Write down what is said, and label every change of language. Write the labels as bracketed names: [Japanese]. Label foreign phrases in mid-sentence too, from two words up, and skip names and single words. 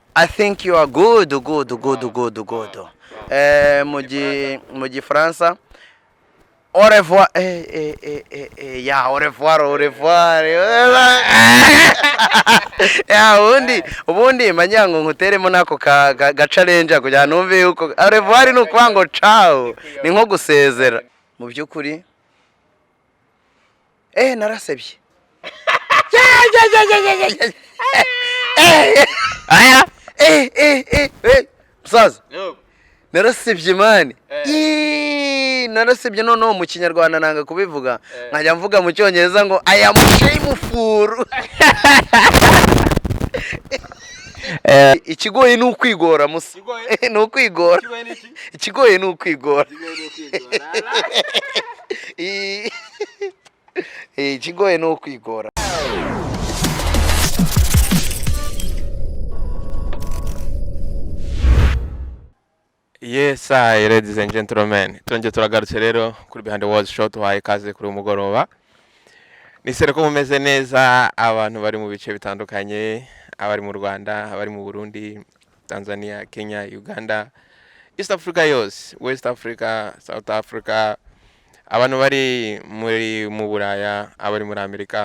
[English] I think you are good, good, good, good, good. [Kinyarwanda] Mu gifaransa [French] au revoir. Ya, au revoir, au revoir. [Kinyarwanda] Ya, ubundi manyango nkuteremo nako ga challenge kugira numve yuko [French] au revoir [Kinyarwanda] ni ukwango ciao. Ni nko gusezera. Mu byukuri narasebye. Aya. Musaza. Narasebye mani. Narasebye noneho mu kinyarwanda nanga kubivuga. Nkajya mvuga mu cyongereza ngo [English] I am shameful. [Kinyarwanda] Ikigoye ni ukwigora musa. Ni ukwigora. Ikigoye ni ukwigora. Ikigoye ni ukwigora. [English] Yes, ladies and gentlemen. [Kinyarwanda] Tuonje turagarutse rero kuri Behind the Walls Show tuhaye kaze kuri umugoroba. Nisere ko mumeze neza abantu bari mu bice bitandukanye, abari mu Rwanda, abari mu Burundi, Tanzania, Kenya, Uganda, East Africa yose, West Africa, South Africa, abantu bari mu Buraya, abari muri Amerika.